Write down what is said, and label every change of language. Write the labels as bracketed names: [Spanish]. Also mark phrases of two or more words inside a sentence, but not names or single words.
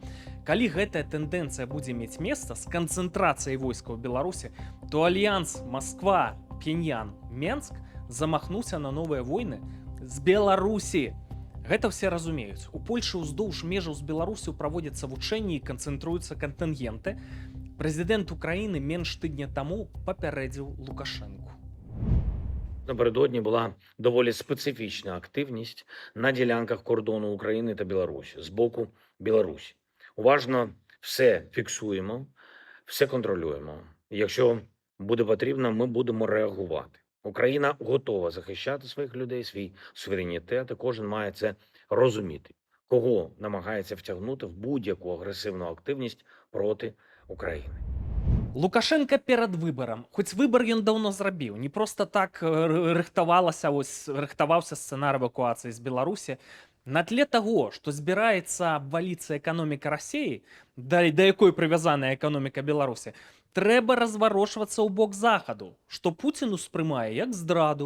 [Belarusian] Калі гэтая тэндэнцыя будзе мець месца з канцэнтрацыяй войскаў у Беларусі, то альянс Масква, Пхеньян, Менск замахнуўся на новыя войны з Беларусі. Гэта все разумеюць. У Польшы ўздоўж межаў з Беларусю праводзяцца вучэнні і канцэнтруюцца кантынгенты. Прэзідэнт Украіны менш тыдня таму папярэдзіў Лукашэнку. [Ukrainian] Напередодні була доволі специфічна активність на ділянках кордону України та Білорусі з боку Білорусі. Уважно все фіксуємо, все контролюємо. Якщо буде потрібно, ми будемо реагувати. Україна готова захищати своїх людей, свій суверенітет, і кожен має це розуміти, кого намагається втягнути в будь-яку агресивну активність проти України. [Belarusian] Лукашенко перад выбарам, хоць выбар ён даўно зрабіў, не проста так рыхтаваўся сцэнар эвакуацыі з Беларусі. На тле таго, што збіраецца абваліцца эканоміка Расеі, да якой прывязаная эканоміка Беларусі, трэба разварочвацца ў бок захаду, што Пуціну спрымае як здраду.